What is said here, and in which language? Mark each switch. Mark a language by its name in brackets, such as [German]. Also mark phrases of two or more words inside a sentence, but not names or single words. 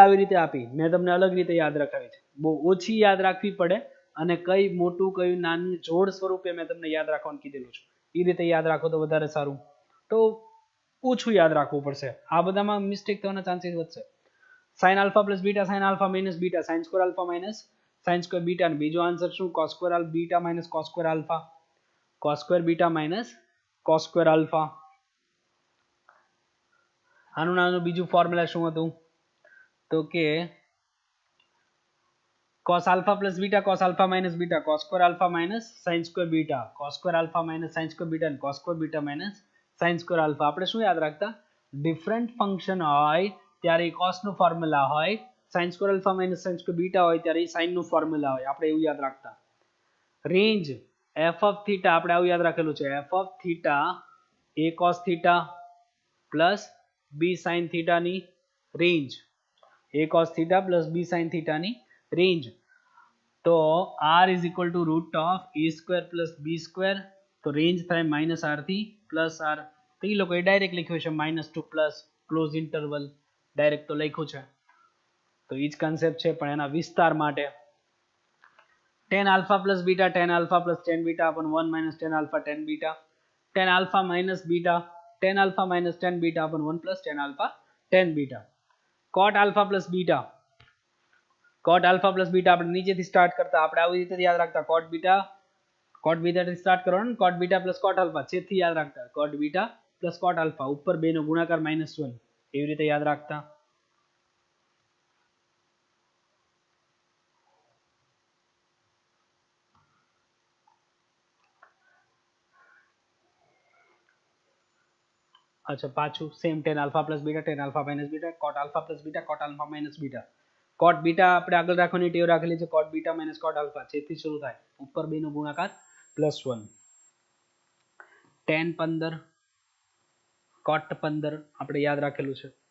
[Gujarati] આવી રીતે આપી મેં તમને અલગ રીતે યાદ રખાવી છે બહુ ઓછી યાદ રાખવી પડે અને કઈ મોટું કયું નાનું જોડ સ્વરૂપે મેં તમને યાદ રાખવાનું કીધેલું છે એ રીતે યાદ રાખો તો વધારે સારું તો ઓછું યાદ રાખવું પડશે આ બધામાં મિસ્ટેક થવાના ચાન્સીસ વધશે [English] sine alpha plus beta sine alpha minus beta sine square alpha minus sine square beta [Gujarati] અને બીજો આન્સર શું [English] cos square beta minus cos square alpha cos square beta minus cos square alpha [Gujarati] આનું નાનું બીજું ફોર્મ્યુલા શું હતું તો કે [English] cos alpha plus beta cos alpha minus beta cos square alpha minus sin square beta cos square alpha minus sin square beta and cos square beta minus sin square alpha [Gujarati] આપણે શું યાદ રાખતા ડિફરન્ટ ફંક્શન હોય ત્યારે cos નું ફોર્મ્યુલા હોય [English] sin square alpha minus sin square beta [Gujarati] હોય ત્યારે sin નું ફોર્મ્યુલા હોય આપણે એવું યાદ રાખતા રેન્જ [English] f of theta [Gujarati] આપણે આવું યાદ રાખેલું છે [English] f of theta a cos theta plus b sin theta [Gujarati] ની રેન્જ [English] a cos theta plus b sin [Gujarati] theta ની રેન્જ તો [English] r is equal to root of a square plus b square [Gujarati] તો રેન્જ થાય માઇનસ r થી પ્લસ r તો એ લોકોએ ડાયરેક્ટ લખ્યું છે માઇનસ [English] two plus close interval [Gujarati] ડાયરેક્ટ તો લખ્યું છે તો એ જ કન્સેપ્ટ છે પણ એના વિસ્તાર માટે [English] tan alpha plus beta tan alpha plus tan beta upon 1 minus tan alpha tan beta tan alpha minus beta tan alpha minus tan beta upon 1 plus tan alpha tan beta cot alpha plus beta cot alpha plus beta [Gujarati] આપણે નીચેથી સ્ટાર્ટ કરતા આપણે આવી રીતે યાદ રાખતા [English] cot beta [Gujarati] થી સ્ટાર્ટ કરવાનું [English] cot beta plus cot alpha [Gujarati] છેદથી યાદ રાખતા [English] cot beta plus cot alpha [Gujarati] ઉપર બે નો ગુણાકાર [English] -1 [Gujarati] એવી રીતે યાદ રાખતા અચ્છા પાછું સેમ [English] tan alpha plus beta tan alpha minus beta cot alpha plus beta cot alpha minus beta cot beta [Gujarati] આપણે આગળ રાખવાની ટેવ રાખેલી છે [English] cot beta minus cot alpha [Gujarati] છેદથી શરૂ થાય ઉપર બે નો ગુણાકાર [English] +1 tan 15 cot 15 [Gujarati] આપણે યાદ રાખેલું છે